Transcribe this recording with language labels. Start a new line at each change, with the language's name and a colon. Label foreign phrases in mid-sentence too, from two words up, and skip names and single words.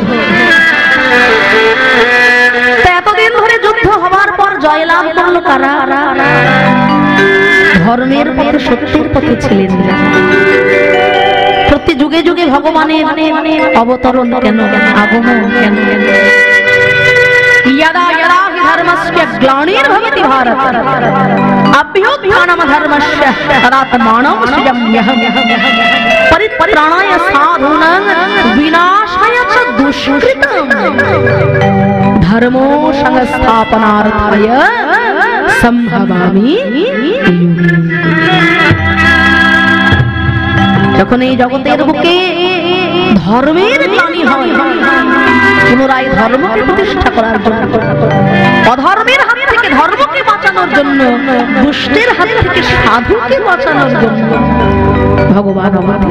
Bangla: এতদিন ধরে যুদ্ধ হওয়ার পর জয়লাভ করলো কারা? ধর্মের পথে, সত্যের পথে ছিলেন। প্রতি যুগে যুগে ভগবানের অবতরণ কেন, আগমন কেন?
Sanskrit: यदा यदा हि धर्मस्य ग्लानिर्भवति भारत अभ्युत्थानं धर्मस्य तदात्मानं सृजाम्यहम् परित्राणाय साधूनां विनाशाय च দুষ্কৃতম ধর্ম সংস্থাপনার্থায় সম্ভবামি।
Bangla: যখন এই জগতের বুকে ধর্মের গ্লানি হয়, পুনরায় ধর্মকে প্রতিষ্ঠা করার জন্য, অধর্মের হাত থেকে ধর্মকে বাঁচানোর জন্য, দুষ্টের হাত থেকে সাধুকে বাঁচানোর জন্য ভগবান অবতীর্ণ।